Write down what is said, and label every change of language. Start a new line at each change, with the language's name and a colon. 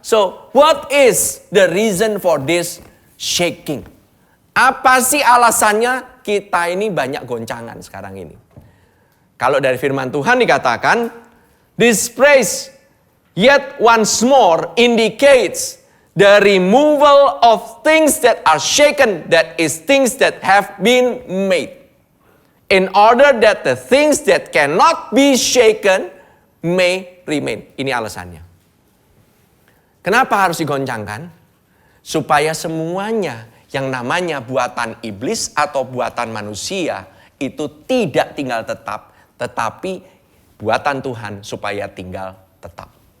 English: So, what is the reason for this shaking?
Indonesian: Apa sih alasannya kita ini banyak goncangan sekarang ini? Kalau dari firman Tuhan dikatakan,
English: this phrase yet once more indicates the removal of things that are shaken, that is things that have been made. In order that the things that cannot be shaken may remain.
Indonesian: Ini alasannya. Kenapa harus digoncangkan? Supaya semuanya yang namanya buatan iblis atau buatan manusia itu tidak tinggal tetap, tetapi buatan Tuhan supaya tinggal tetap.